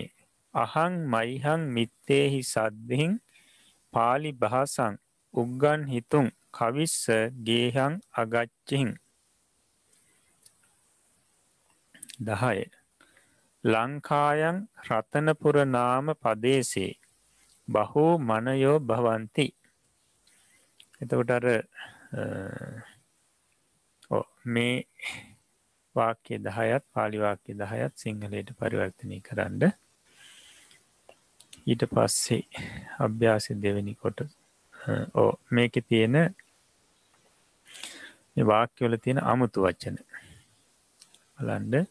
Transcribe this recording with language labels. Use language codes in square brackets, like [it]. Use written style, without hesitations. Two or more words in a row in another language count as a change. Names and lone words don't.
[pi] අහං මයිහං මිත්තේහි සද්ධින් පාලි භාසං උග්ගන් හිතුන් කවිස්ස ගේහං අගච්චිහින්. 10. ලංකායන් රතනපුර නාම පදේසේ බහෝ මනයෝ භවන්ති. [si] එතකොට අර මේ වාක්‍ය 10ත් පාලි වාක්‍ය 10ත් සිංහලයට පරිවර්තනය කරන්න. ඊට පස්සේ අභ්‍යාසය දෙවෙනි කොට මේකේ තියෙන මේ වාක්‍යවල තියෙන අමුතු වචන බලන්න.